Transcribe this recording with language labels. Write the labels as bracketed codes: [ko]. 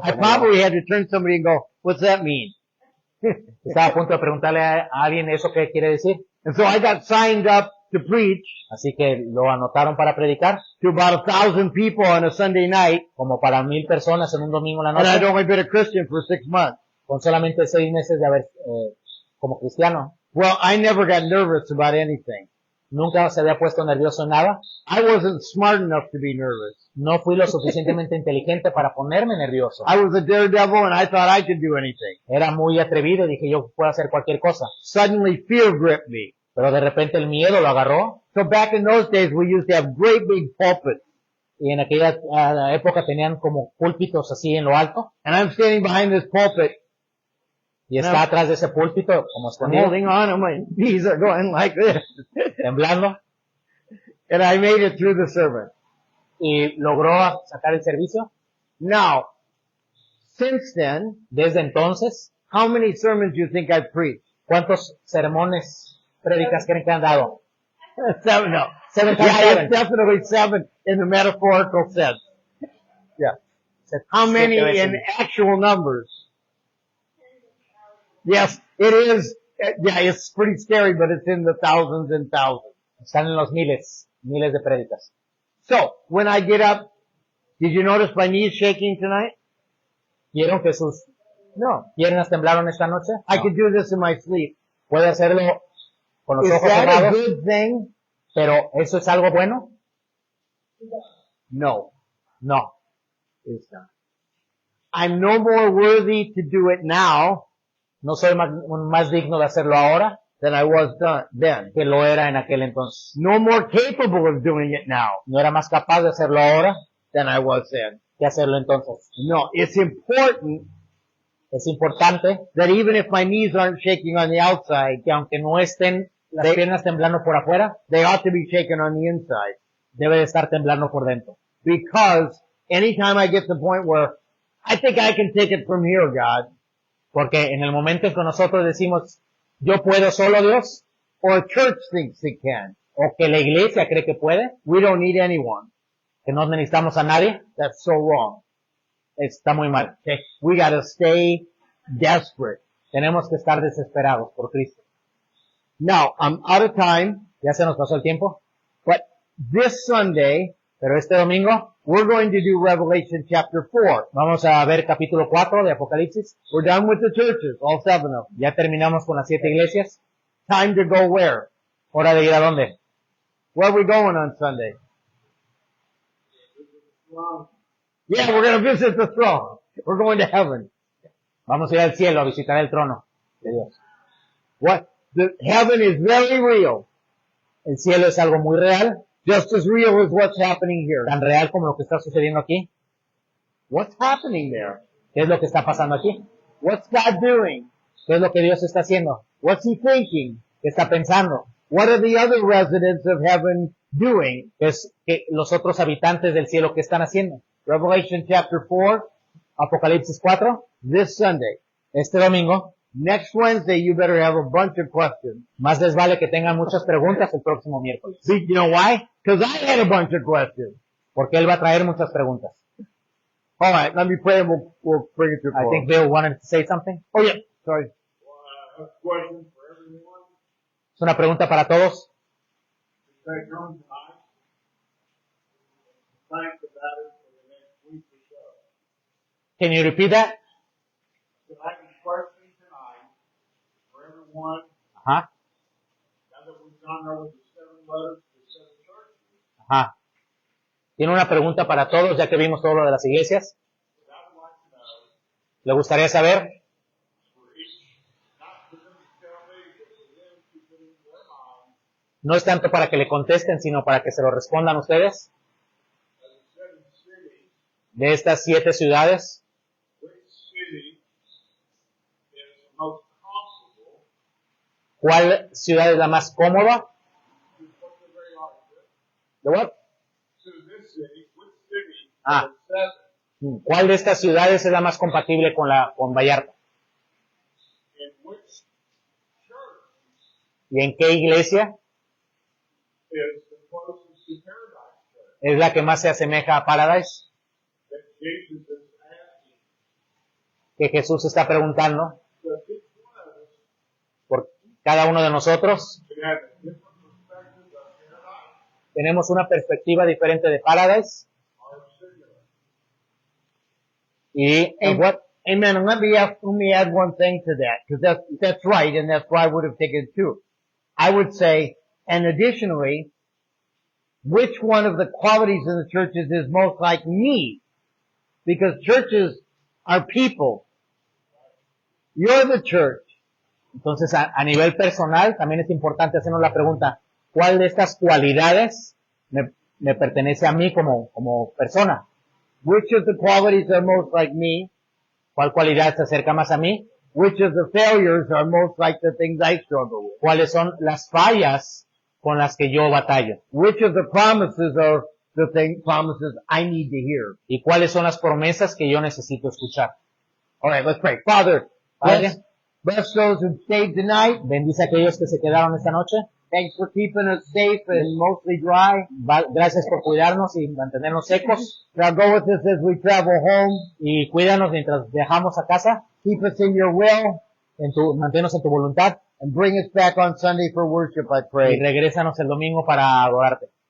[en] I probably had to turn to somebody and go, what's that mean? [es] Estaba a punto de preguntarle a alguien eso qué quiere decir. [en] And so I got signed up to preach [es] Así que lo anotaron para predicar, [en] to about 1,000 people on a Sunday night. [es] como para 1000 personas en un domingo en la [en] And I'd [es] noche, [en] only been a Christian for 6 months. [es] con solamente 6 meses de haber, como cristiano. [en] Well, I never got nervous about anything. [es] Nunca se había puesto nervioso en nada. [en] I wasn't smart enough to be nervous. [es] No fui lo suficientemente inteligente para ponerme nervioso. [en] I was a daredevil and I thought I could do anything. [es] Era muy atrevido y dije yo puedo hacer cualquier cosa. [en] Suddenly fear gripped me. [es] Pero de repente el miedo lo agarró [en] So back in those days, we used to have great big pulpits. [es] y en aquella época tenían como púlpitos así en lo alto [en] And I'm standing behind this pulpit. [es] y está atrás de ese púlpito como [en] I'm [es] escondido, [en] holding on and my knees are going like this. [es] temblando, [en] And I made it through the sermon. [es] y logró sacar el servicio. [en] Now, since then, [es] Desde entonces, [en] how many sermons do you think I've preached? [es] ¿cuántos sermones, prédicas creen que han dado? [en] 7, no. 7 times Yeah, 7. it's definitely 7 in the metaphorical sense. Yeah. How many in actual numbers? Yes, it is. Yeah, it's pretty scary, but it's in the thousands and thousands. [es] Están en los miles de prédicas. [en] So, when I get up, did you notice my knees shaking tonight? [es] ¿Vieron que sus No. piernas temblaron esta noche? [en] I No. could do this in my sleep. [es] Puede hacerlo con los [en] Is [es] ojos [en] that a [es] cerrados, [en] good thing? [es] pero ¿eso es algo bueno? [en] No. No. It's not. I'm no more worthy to do it now [es] No soy más digno de hacerlo ahora [en] than I was then. [es] que lo era en aquel entonces. [en] No more capable of doing it now [es] No era más capaz de hacerlo ahora [en] than I was then. [es] que hacerlo entonces. [en] No, it's important [es] Es importante [en] that even if my knees aren't shaking on the outside, [es] que aunque no estén las Sí. piernas temblando por afuera, [en] they ought to be shaken on the inside. [es] debe de estar temblando por dentro. [en] Because anytime I get to the point where I think I can take it from here, God, [es] Porque en el momento en que nosotros decimos, yo puedo solo, Dios, [en] or a church thinks it can, [es] o que la iglesia cree que puede, [en] we don't need anyone. [es] que no necesitamos a nadie, [en] That's so wrong. [es] está muy mal. [en] Okay? We gotta stay desperate. [es] Tenemos que estar desesperados por Cristo. [en] Now, I'm out of time, [es] Ya se nos pasó el tiempo, [en] but this Sunday, [es] pero este domingo [en] we're going to do Revelation chapter 4. [es] vamos a ver capítulo 4 de Apocalipsis. [en] We're done with the churches, all 7 of them. [es] Ya terminamos con las 7 iglesias. [en] Time to go where? [es] Hora de ir a dónde. [en] Where are we going on Sunday? Yeah, we're going to visit the throne. We're going to heaven. [es] Vamos a ir al cielo a visitar el trono de Dios. [en] What? The heaven is very real. [es] El cielo es algo muy real, [en] Just as real as what's happening here. [es] tan real como lo que está sucediendo aquí. [en] What's happening there? [es] ¿Qué es lo que está pasando aquí? [en] What's God doing? [es] ¿Qué es lo que Dios está haciendo? [en] What's He thinking? [es] ¿Qué está pensando? [en] What are the other residents of heaven doing? [es] ¿Qué es que los otros habitantes del cielo qué están haciendo? [en] Revelation chapter 4, [es] Apocalipsis 4, [en] this Sunday. [es] este domingo. [en] Next Wednesday, you better have a bunch of questions. [es] Más les vale que tengan muchas preguntas el próximo miércoles. [en] See, you know why? Because I had a bunch of questions. [es] Porque Él va a traer muchas preguntas. [en] All right, let me pray and we'll bring it to a I close. think Bill wanted to say something. Oh, yeah. Sorry. A question for everyone. [es] Es una pregunta para todos. [en] Take home tonight. Think about it for the next week or so. Can you repeat that? So I can question tonight for everyone. [es] Ajá, [en] Now that we've gone over the 7 letters to 7 churches, [es] ajá. Tiene una pregunta para todos, ya que vimos todo lo de las iglesias. [en] what I would like to know [es] ¿Le gustaría saber? [en] for each, not for them to tell me, but for them to put into their mind, [es] No es tanto para que le contesten, sino para que se lo respondan ustedes. [en] of the 7 cities, [es] De estas 7 ciudades, [en] which city is the most comfortable [es] ¿cuál ciudad es la más cómoda? [en] to what they're very honest [es] ¿De [en] what? to this city, which city Ah. of the 7 [es] ¿Cuál de estas ciudades es la más compatible con Vallarta? [en] in which church [es] ¿Y en qué iglesia [en] is the closest to paradise church [es] es la que más se asemeja a Paradise? [en] that Jesus is asking. [es] Que Jesús está preguntando [en] So each one of us [es] por cada uno de nosotros. [en] can have a different perspective of paradise [es] Tenemos una perspectiva diferente de Paradise. [en] or singular. [es] Y en [en] what? Amen. And let me add one thing to that, because that's right, and that's why I would have taken 2. I would say, and additionally, which one of the qualities in the churches is most like me? Because churches are people. You're the church. [es] Entonces, a nivel personal, también es importante hacernos la pregunta, ¿cuál de estas cualidades me pertenece a mí como persona? [en] Which of the qualities are most like me? [es] ¿Cuál cualidad se acerca más a mí? [en] Which of the failures are most like the things I struggle with? [es] ¿Cuáles son las fallas con las que yo batallo? [en] Which of the promises are the promises I need to hear? [es] ¿Y cuáles son las promesas que yo necesito escuchar? [en] All right, let's pray. Father, [es] Padre, [en] bless those who stayed tonight. [es] bendice a aquellos que se quedaron esta noche. [en] Thanks for keeping us safe and mostly dry. [es] Gracias por cuidarnos y mantenernos secos. [en] Now go with us as we travel home. [es] Y cuídanos mientras viajamos a casa. [en] Keep us in your will [es] Manténnos en tu voluntad. [en] and bring us back on Sunday for worship, I [es] Y [en] pray. [es] regrésanos el domingo para adorarte.